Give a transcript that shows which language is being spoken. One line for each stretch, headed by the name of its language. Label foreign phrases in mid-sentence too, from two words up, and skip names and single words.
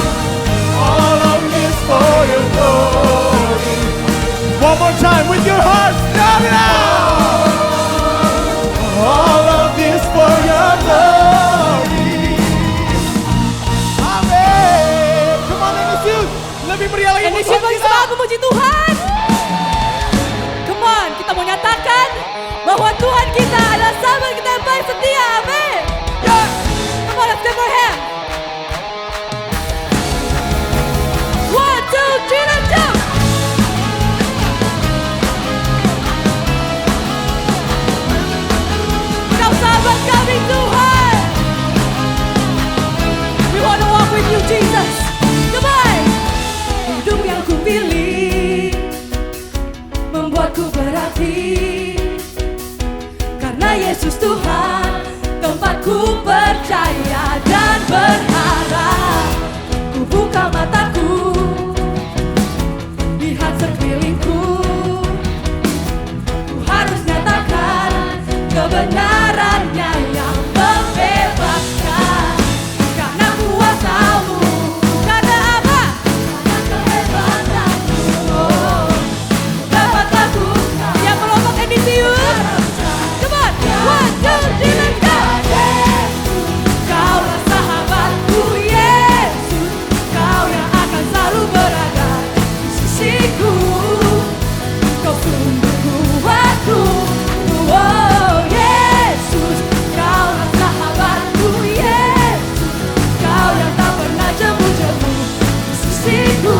English: All of this for your glory. One more time with your heart. Shout it out. All of this for your glory. Amin. Come on, Indonesia.
Indonesian: Lebih meriah lagi. Indonesia bagi semangat memuji Tuhan.
English: Come on,
Indonesian: kita mau nyatakan bahwa Tuhan kita adalah sahabat kita yang paling setia. Amin. Ya.
English: Come on, let's give our hand. 1, 2, 3, let's go.
Indonesian: Kau sahabat kami Tuhan.
English: We want to walk with you Jesus. Come on.
Indonesian: Hidup yang ku pilih membuatku berarti. Karena Yesus Tuhan tempatku percaya dan berharap. Ku buka mataku, lihat sekelilingku. Ku harus nyatakan kebenarannya yang membebaskan. Karena kuasa-Mu, karena apa? Karena kehebatanmu. Dapat lakukan yang melompok Edisius.
English: Come on, 1, 2, 3, let's go.
Indonesian: Kaulah sahabatku Yesus, Kau yang akan selalu berada di sisiku. Kau sumber kuatku. Oh Yesus, Kaulah sahabatku Yesus, Kau yang tak pernah jemu-jemu di sisiku.